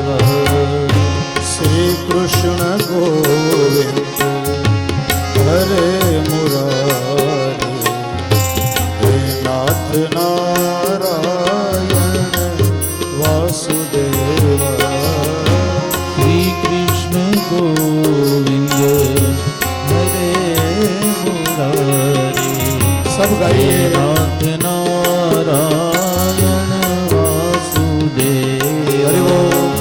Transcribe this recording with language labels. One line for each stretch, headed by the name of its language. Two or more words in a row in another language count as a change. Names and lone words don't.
Sanskrit: श्री कृष्ण गोविंद हरे मुरारी, हे नाथ नारायण वासुदेव। श्री कृष्ण गोविंद हरे मुरारी,
Hindi: सब हे गाइए।
Sanskrit: नाथ नारायण वासुदेव। हरि बोल।